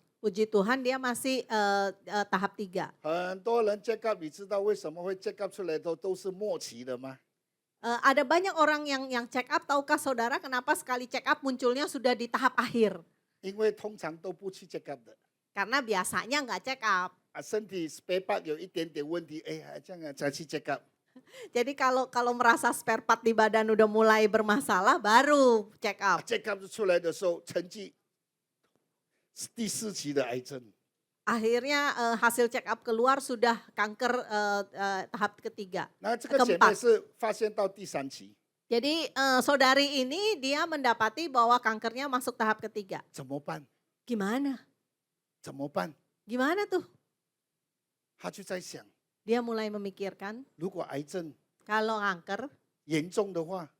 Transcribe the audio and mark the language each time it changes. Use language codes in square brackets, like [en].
[id] Puji Tuhan dia masih tahap 3. [zh] 很多人 check up，你知道为什么会 check up 出来都是末期的吗？ [id] Ada banyak orang yang check up, tahukah saudara kenapa sekali check up munculnya sudah di tahap akhir? [zh] 因为通常都不去 check up 的。 [id] Karena biasanya nggak check up. [zh] 啊，身体 spare part 有一点点问题，哎呀，这样才去 check up。 [id] Jadi kalau merasa spare part di badan udah mulai bermasalah, baru check up. [zh] check up 出来的时候，成绩第4期的癌症。 [id] Akhirnya hasil check up keluar sudah kanker tahap ketiga. [zh] 那这个姐妹是发现到第3期， [id] Jadi saudari ini dia mendapati bahwa kankernya masuk tahap ketiga. [zh] 怎么办？ [id] Gimana? [zh] 怎么办？ [id] Gimana tuh? [zh] 她就在想， [id] Dia mulai memikirkan [zh] 如果癌症 [id] kalau kanker, [zh] 严重的话，